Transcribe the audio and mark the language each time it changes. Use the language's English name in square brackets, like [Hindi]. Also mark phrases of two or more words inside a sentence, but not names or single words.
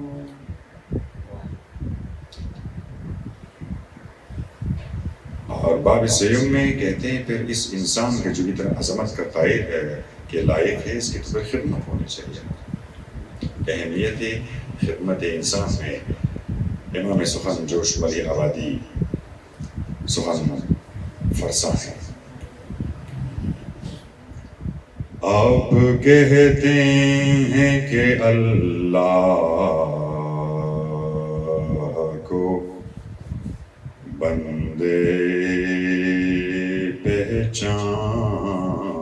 [Urdu] اور باب سیوم میں کہتے ہیں پھر اس انسان کے جو اتنا عظمت کا قائل ہے کہ لائق ہے، اس کی تو خدمت ہونی چاہیے. اہمیت خدمت انسان میں امام سخن جوش ولی آبادی سخن فرسا ہے. آپ کہتے ہیں کہ اللہ کو بندے پہچان.